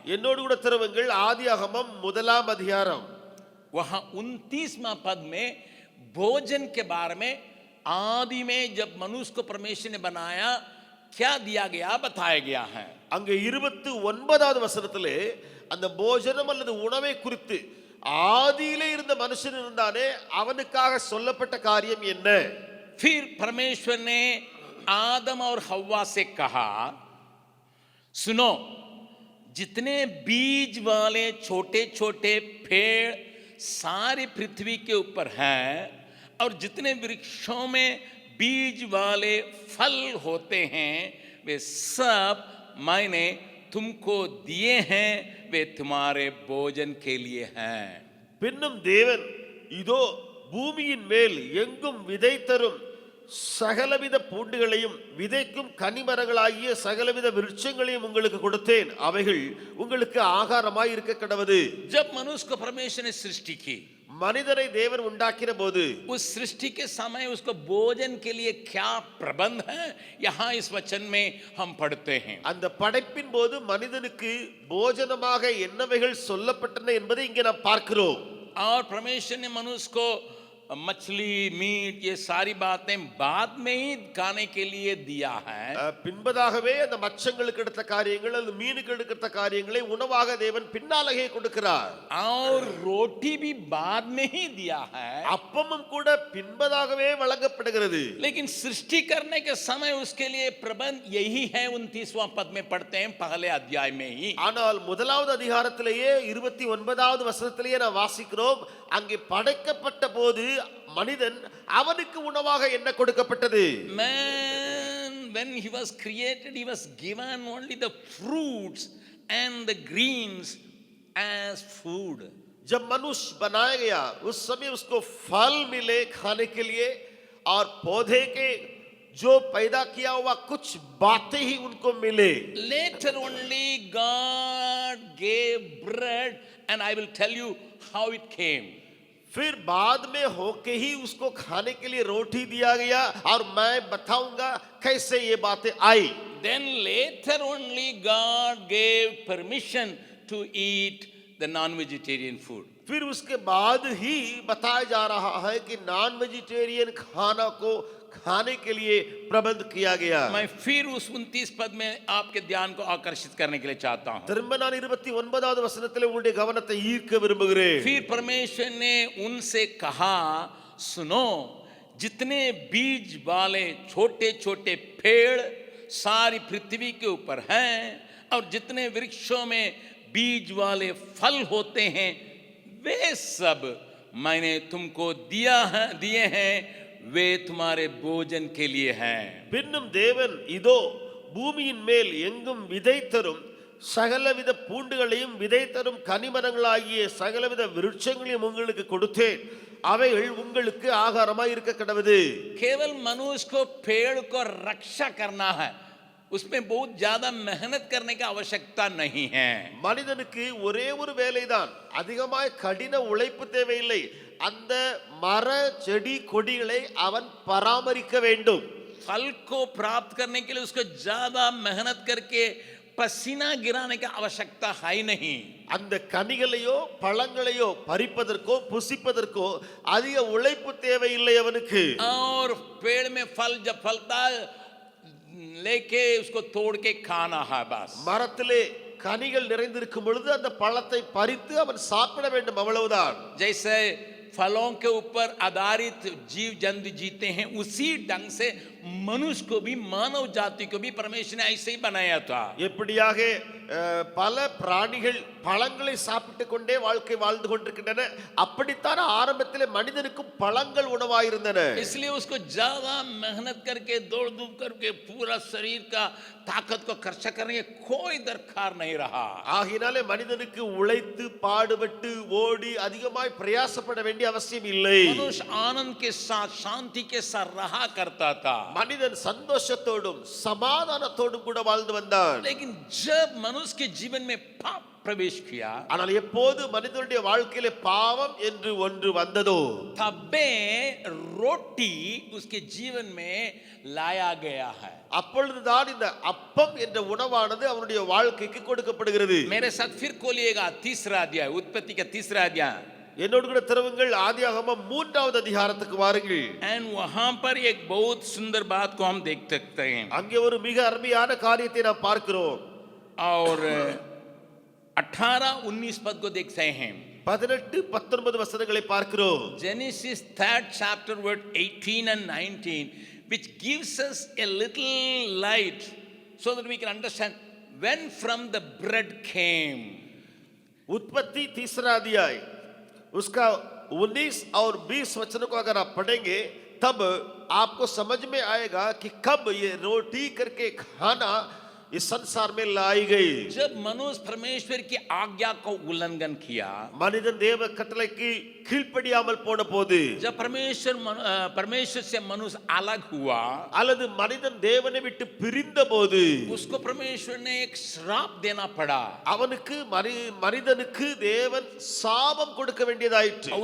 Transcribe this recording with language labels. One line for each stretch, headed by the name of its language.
Tamil: என்னோடு கூட திறவுங்கள் ஆதியாகமம் 1ஆம் அதிகாரம்.
Hindi: वहां 29वां पद में भोजन के बारे में, आदि में जब मनुष्य को परमेश्वर ने बनाया क्या दिया गया बताया गया है.
Tamil: அங்க 29வது வசனத்திலே அந்த போஜனம் அல்லது உணவை குறித்து ஆதியிலே இருந்த மனுஷன் இருந்தானே அவனுக்காக சொல்லப்பட்ட காரியம் என்ன?
Hindi: फिर परमेश्वर ने आदम और हव्वा से कहा, सुनो, जितने बीज वाले छोटे छोटे पेड़ सारी पृथ्वी के ऊपर हैं और जितने वृक्षों में बीज वाले फल होते हैं वे सब मैंने तुमको दिए हैं वे तुम्हारे भोजन के लिए हैं.
Tamil: பின்னும் தேவன் இதோ பூமியின் மேல் எங்கும் விதை தரும் சகலவித பூண்டுகளையும் விதைக்கும் கனிமரங்களாகிய சகலவித விருட்சங்களையும் உங்களுக்கு கொடுத்தேன், அவைகள் உங்களுக்கு ஆகாரமாய் இருக்க கடவது.
Hindi: जब मनुष्य को परमेश्वर ने सृष्टि की,
Tamil: மனிதனை தேவன் உண்டாக்கின போது
Hindi: उस सृष्टि के समय उसको भोजन के लिए क्या प्रबंध है, यहाँ इस वचन में हम पढ़ते हैं.
Tamil: அந்த படைப்பின் போது மனிதனுக்கு போஜனமாக என்னவைகள் சொல்லப்பட்டன என்பதை இங்கே நாம் பார்க்கிறோம்.
Hindi: और परमेश्वर ने मनुष्य को मछली, मीट, ये सारी बातें बाद में ही खाने के लिए दिया है.
Tamil: பின்பதாகவே அந்த மச்சங்களுக்கு எடுத்த காரியங்கள் அல்லது மீனுக்கு எடுத்த காரியங்களை உணவாக தேவன் பின்னாலேயே கொடுக்கிறார்.
Hindi: और रोटी भी बाद में ही दिया है.
Tamil: அப்பமும் கூட பின்பதாகவே வழங்கப்படுகிறது.
Hindi: लेकिन सृष्टि करने के समय उसके लिए प्रबंध यही है. 29वां पद में पढ़ते हैं पहले अध्याय में ही.
Tamil: ஆனால் முதலாவது அதிகாரத்திலேயே 29வது வசனத்திலேயே நாம் வாசிக்கிறோம், அங்கே படைக்கப்பட்ட போது மனிதன் அவனுக்கு உணவாக என்ன கொடுக்கப்பட்டது?
English: Man, when he was created, he was given only the fruits and the greens as food.
Hindi: जब मनुष्य बनाया गया उस समय उसको फल मिले खाने के लिए, और पौधे के जो पैदा किया हुआ कुछ बातें ही उनको मिले.
English: Later only God gave bread, and I will tell you how it came.
Hindi: फिर बाद में होके ही उसको खाने के लिए रोटी दिया गया, और मैं बताऊंगा कैसे ये बातें आई.
English: Then later only God gave permission to eat the non-vegetarian food.
Hindi: फिर उसके बाद ही बताया जा रहा है कि नॉन वेजिटेरियन खाना को खाने के लिए प्रबंध किया गया. मैं फिर उस 29 पद में आपके ध्यान को आकर्षित करने के लिए चाहता हूं.
Tamil: திரும்ப நான் 29வது வசனத்திலே உங்களுடைய கவனத்தை ஈர்க்க விரும்புகிறேன்.
Hindi: फिर परमेश्वर ने उनसे कहा, सुनो, जितने बीज वाले छोटे छोटे पेड़ सारी पृथ्वी के ऊपर हैं, और जितने वृक्षों में बीज वाले फल होते हैं, वे सब मैंने तुमको दिए हैं, वे तुम्हारे भोजन के लिए हैं.
Tamil: பின்னும் தேவன் இதோ பூமியின் மேல் எங்கும் விதை தரும் சகலவித பூண்டுகளையும் விதை தரும் கனிமரங்களாகிய சகலவித விருட்சங்களையும் உங்களுக்கு கொடுத்தேன், அவைகள் உங்களுக்கு ஆகாரமாய் இருக்க கடவது.
Hindi: केवल मनुष्य को पेड़ को रक्षा करना है, उसमें बहुत ज्यादा मेहनत करने की आवश्यकता नहीं है.
Tamil: மனிதனுக்கு ஒரே ஒரு வேலைதான், அதிகமாய் கடின உழைப்பு தேவையில்லை. அந்த மர செடி கொடிகளை அவன் பராமரிக்க வேண்டும்.
Hindi: फल को प्राप्त करने के लिए उसको ज्यादा मेहनत करके पसीना गिराने की आवश्यकता है ही नहीं.
Tamil: அந்த கனிகளையோ பழங்களையோ பறிப்பதற்கோ புசிப்பதற்கோ அதிக உழைப்பு தேவையில்லை அவனுக்கு.
Hindi: और पेड़ में फल जब फलता लेके उसको तोड़ के खाना है बस.
Tamil: மரத்திலே கனிகள் நிறைந்திருக்கும் பொழுது அந்த பழத்தை பறித்து அவன் சாப்பிட வேண்டும், அவ்வளவுதான்.
Hindi: जैसे फलों के ऊपर आधारित जीव जंतु जीते हैं, उसी ढंग से मनुष्य को भी, मानव जाति को भी परमेश्वर ने ऐसे ही बनाया था.
Tamil: எப்படியாக பல பிராணிகள் பழங்களை சாப்பிட்டு கொண்டே வாழ்க்கை வாழ்ந்து கொண்டிருக்கின்றன, அப்படித்தான் ஆரம்பத்திலே மனிதனுக்கும் பழங்கள் உணவாயிருந்தன.
Hindi: इसलिए उसको ज्यादा मेहनत करके दौड़ धूप करके पूरा शरीर का ताकत को खर्चा करने की कोई दरकार नहीं रहा.
Tamil: ஆகினாலே மனிதனுக்கு உழைத்து பாடுபட்டு ஓடி அதிகமாய் பிரயாசப்பட வேண்டிய அவசியம் இல்லை.
Hindi: मनुष्य आनंद के साथ, शांति के साथ रहा करता था.
Tamil: மனிதன் சந்தோஷத்தோடும் சமாதானத்தோடும் கூட வாழ்ந்து வந்தான்.
Hindi: लेकिन जब मनुष्य के जीवन में पाप प्रवेश किया,
Tamil: ஆனால் எப்போது மனிதனுடைய வாழ்க்கையிலே பாவம் என்று ஒன்று வந்ததோ,
Hindi: तबे रोटी उसके जीवन में लाया गया है.
Tamil: அப்பொழுதுதான் இந்த அப்பம் என்ற உணவானது அவனுடைய வாழ்க்கைக்கு கொடுக்கப்படுகிறது.
Hindi: मेरे साथ फिर खोलिएगा तीसरा अध्याय, उत्पत्ति का तीसरा अध्याय.
Tamil: என்னோடு கூட திறவுங்கள் ஆதியாகமம் 3வது அதிகாரத்துக்கு வாருங்கள்.
Hindi: एंड वहां पर एक बहुत सुंदर बात को हम देख सकते हैं.
Tamil: அங்கே ஒரு மிக அருமையான காரியத்தை நாம் பார்க்கிறோம்.
Hindi: और 18-19 पद को देखते हैं.
Tamil: 18-19 வசனங்களை பார்க்கிறோம்.
English: Genesis 3rd chapter verse 18 and 19, which gives us a little light so that we can understand when from the bread came.
Hindi: उत्पत्ति तीसरा अध्याय उसका 19 और 20 वचनों को अगर आप पढ़ेंगे तब आपको समझ में आएगा कि कब ये रोटी करके खाना इस संसार में लाई गई। जब मनुष्य परमेश्वर की आज्ञा को उल्लंघन किया,
Tamil: மனிதன் தேவ கட்டளைக்கு கீழ்ப்படியாமல் போன போது,
Hindi: जब परमेश्वर से मनुष्य अलग हुआ,
Tamil: அல்லது மனிதன் தேவனை விட்டு பிரிந்த போது,
Hindi: उसको परमेश्वर ने एक श्राप देना पड़ा।
Tamil: அவனுக்கு மனிதனுக்கு தேவன் சாபம் கொடுக்க வேண்டியதாயிற்று।